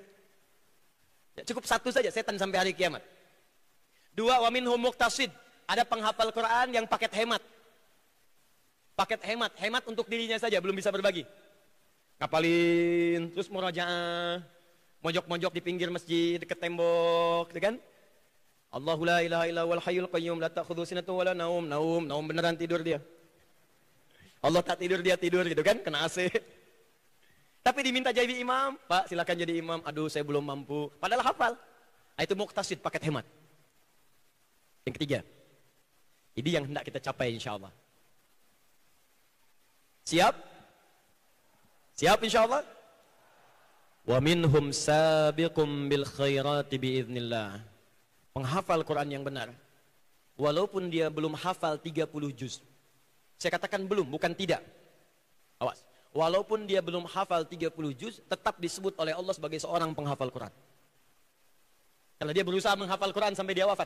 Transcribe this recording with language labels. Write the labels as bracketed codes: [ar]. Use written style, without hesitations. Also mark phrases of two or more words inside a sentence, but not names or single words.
[id] Ya, cukup satu saja, setan sampai hari kiamat. [ar] 2, ومنهم مقتصد. [id] Ada penghafal Quran yang paket hemat. Paket hemat, hemat untuk dirinya saja, belum bisa berbagi. Ngapalin, terus murajaah, mojok-mojok di pinggir masjid, dekat tembok, gitu kan? [ar] الله لا إله إلا والحي القيوم لا تأخذ سنة ولا نوم. [id] Naum beneran tidur dia. Allah tak tidur, dia tidur gitu kan, kena AC. Tapi diminta jadi imam, Pak silakan jadi imam. Aduh saya belum mampu. Padahal hafal. Nah, itu muqtasid, paket hemat. Yang ketiga, ini yang hendak kita capai [ar] إن شاء الله. [id] Siap? Siap [ar] إن شاء الله? ومنهم سابق بالخيرات بإذن الله. [id] Penghafal Quran yang benar, walaupun dia belum hafal 30 juz. Saya katakan belum, bukan tidak. Awas. Walaupun dia belum hafal 30 juz, tetap disebut oleh Allah sebagai seorang penghafal Quran. Kalau dia berusaha menghafal Quran sampai dia wafat.